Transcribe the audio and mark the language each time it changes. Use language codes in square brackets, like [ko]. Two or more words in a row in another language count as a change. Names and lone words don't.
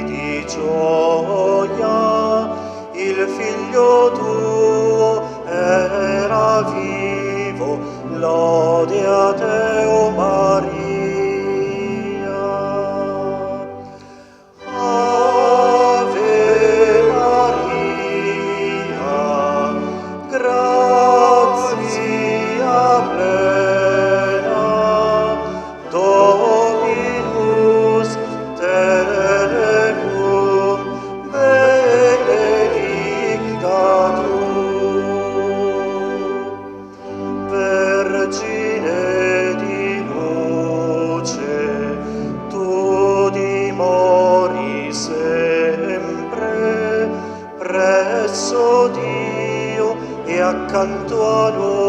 [it] di gioia, il figlio tuo era vivo, lode a te, o Maria. [la] Ave Maria, grazia plena, Dominus tecum, benedicta tu. [it] Vergine di luce, tu dimori sempre presso Dio e accanto a noi